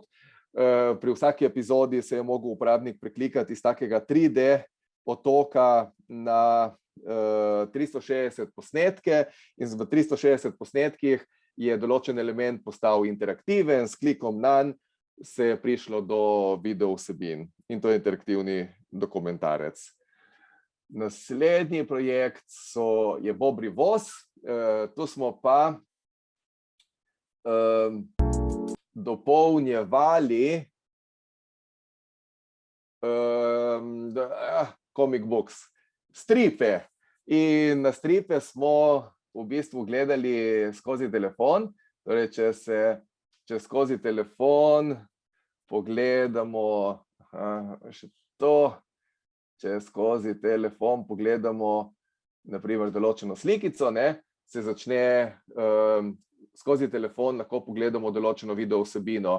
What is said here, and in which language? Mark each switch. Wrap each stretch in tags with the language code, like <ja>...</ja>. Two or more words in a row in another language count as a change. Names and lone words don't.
<sl>Pri vsaki epizodi se je mogel uporabnik preklikati iz takega 3D otoka na 360 posnetke in v 360 posnetkih je določen element postal interaktiven, s klikom nanj se je prišlo do video vsebin in to je interaktivni dokumentarec. Naslednji projekt je Bobri voz. Tu smo pa dopolnjevali</sl> <en>comic books,</en> <sl>stripe. In na stripe smo v bistvu gledali skozi telefon. Torej, če skozi telefon pogledamo, še to, če skozi telefon pogledamo na primer določeno slikico, se začne skozi telefon lahko pogledamo določeno video vsebino.</sl>